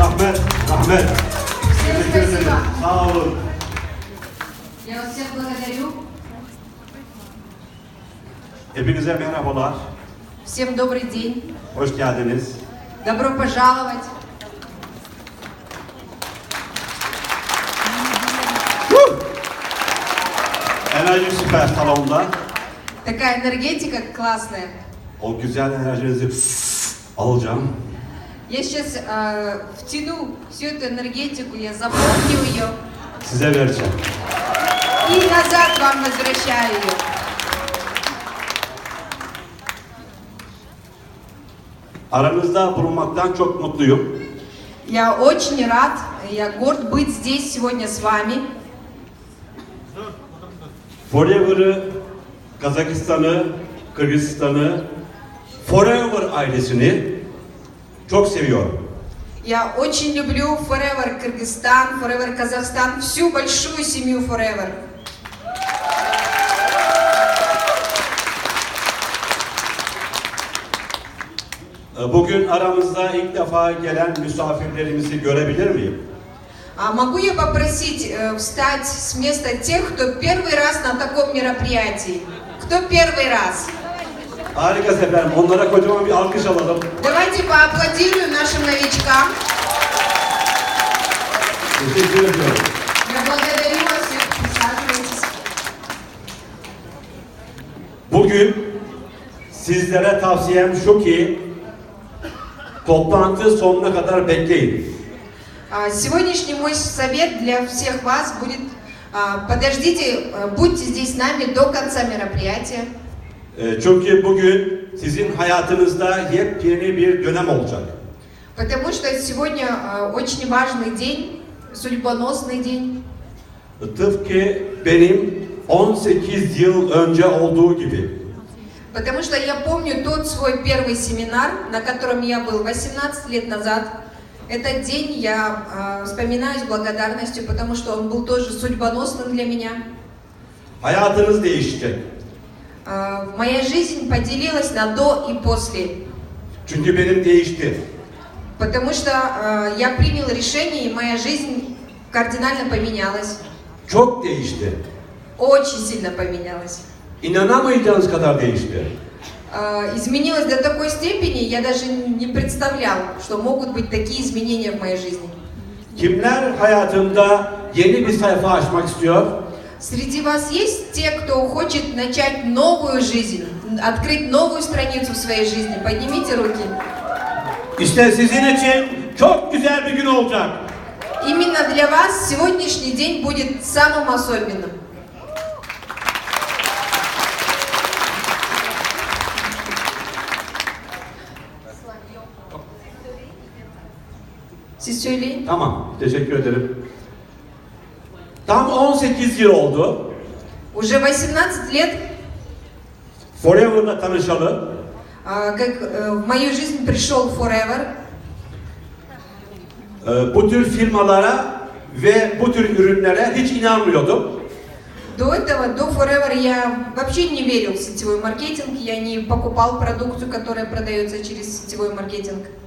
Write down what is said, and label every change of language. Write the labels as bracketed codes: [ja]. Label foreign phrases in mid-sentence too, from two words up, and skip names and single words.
[tr] Ahmet. Ahmet. [ru] Всем спасибо. [tr] Sağ olun. [ru] Я вас всех благодарю. [tr] Hepinize merhabalar. [ru] Всем добрый день. [tr] Hoş geldiniz. [ru] Добро пожаловать. [tr] Enerji süper salonda. [ru] Такая энергетика классная. [tr] O güzel enerjinizi alacağım. [ru] Я сейчас втяну всю эту энергетику, я запомню ее [tr] Size vereceğim. [ru] и назад вам возвращаю ее. [tr] Aranızda bulunmaktan çok mutluyum. [ru] Я очень рад, я горд быть здесь сегодня с вами. [tr] Forever'ı, Kazakistan'ı, Kırgızistan'ı, Forever ailesini çok seviyorum. [ru] Я очень люблю Forever Кыргызстан, Forever Казахстан, всю большую семью Forever. [tr] Bugün aramızda ilk defa gelen misafirlerimizi görebilir miyim? [ru] А могу я попросить встать с места тех, кто первый раз на таком мероприятии? Кто первый раз? [tr] Harika efendim. Onlara kocaman bir alkış alalım. [ru] Давайте поаплодируем нашим новичкам. [tr] Teşekkür ediyorum. [ru] Я благодарю вас всех, присаживайтесь. [tr] Bugün sizlere tavsiyem şu ki toplantı sonuna kadar bekleyin. [ru] Сегодняшний мой совет для всех вас будет: подождите, будьте здесь с нами до конца мероприятия. [tr] Çünkü bugün sizin hayatınızda yepyeni bir dönem olacak. [ru] Потому что сегодня очень важный день, судьбоносный день. [tr] Tıpkı benim 18 yıl önce olduğu gibi. [ru] Потому что я помню тот свой первый семинар, на котором я был 18 лет назад. Этот день я вспоминаю с благодарностью, потому что он был тоже судьбоносным для меня. [tr] Hayatınız değişecek. [ru] Моя жизнь поделилась на до и после. [tr] Çünkü benim değişti. [ru] Потому что я принял решение, и моя жизнь кардинально поменялась. [tr] Çok değişti. [ru] Очень сильно поменялась. [tr] İnanamayacağınız kadar değişti. [ru] Изменилась до такой степени, я даже не представлял, что могут быть такие изменения в моей жизни. [tr] Kimler hayatında yeni bir sayfa açmak istiyor? [ru] Среди вас есть те, кто хочет начать новую жизнь, открыть новую страницу в своей жизни? Поднимите руки. [tr] İşte sizin için çok güzel bir gün olacak. [ru] Именно для вас сегодняшний день будет самым особенным. [tr] Siz söyleyin. Tamam, teşekkür ederim. Tam 18 yıl oldu. [ru] Уже 18 лет, [tr] Forever'la tanışalı. [ru] как в мою жизнь пришел Forever. [tr] Bu tür firmalara ve bu tür ürünlere hiç inanmıyordum. [ru] До этого, до Forever, я вообще не верил в сетевой маркетинг, я не покупал продукцию, которая продается через сетевой маркетинг.